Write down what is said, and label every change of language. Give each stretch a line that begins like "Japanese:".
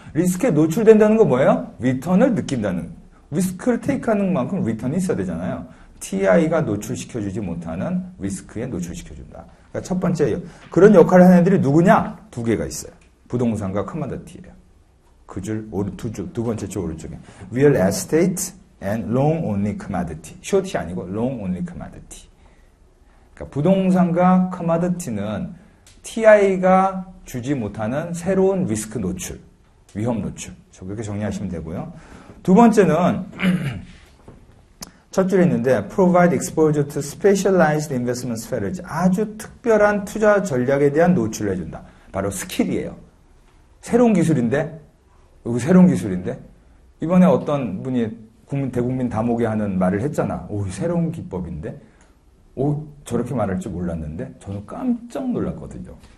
Korean: 리스크에 노출된다는 건 뭐예요? 리턴을 느낀다는. 리스크를 테이크하는 만큼 리턴이 있어야 되잖아요. TI가 노출시켜주지 못하는 리스크에 노출시켜준다. 그러니까 첫 번째 그런 역할을 하는 애들이 누구냐? 두 개가 있어요. 부동산과 커머더티예요. 그 줄 두 번째 줄 오른쪽에
English: Real Estate and Long Only Commodity.
Korean: 숏이 아니고
English: Long Only Commodity.
Korean: 그러니까 부동산과 커머더티는 TI가 주지 못하는 새로운 리스크 노출, 위험 노출. 그렇게 정리하시면 되고요. 두 번째는 첫 줄에 있는데
English: Provide exposure to specialized investment strategy.
Korean: 아주 특별한 투자 전략에 대한 노출을 해준다. 바로 스킬이에요. 새로운 기술인데 여기 새로운 기술인데 이번에 어떤 분이 대국민 다모게 하는 말을 했잖아. 오, 새로운 기법인데 오, 저렇게 말할 줄 몰랐는데 저는 깜짝 놀랐거든요.